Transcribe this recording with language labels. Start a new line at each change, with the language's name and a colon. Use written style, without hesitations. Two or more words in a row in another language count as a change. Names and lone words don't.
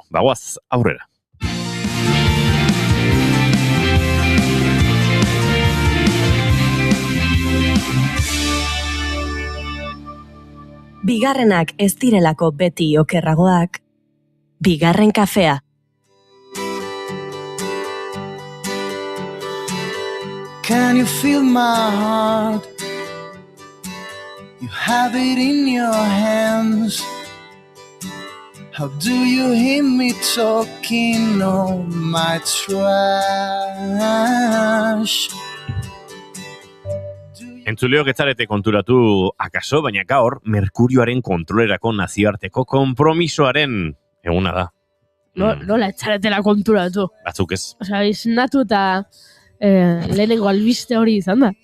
Basque: Bagoaz, aurrera. Bigarrenak ez direlako beti okerragoak, bigarren kafea.
English: Can you feel my heart? You have it in your hands. How do you hear me talking all my trash?
Basque: Entzuleok ez zarete konturatu akaso, baina gaur Merkurioaren kontrolerako nazioarteko konpromisoaren eguna da. Nola etxaretela konturatu. Batzuk ez. Osea, iznatu eta lehenengo albiste hori izan da.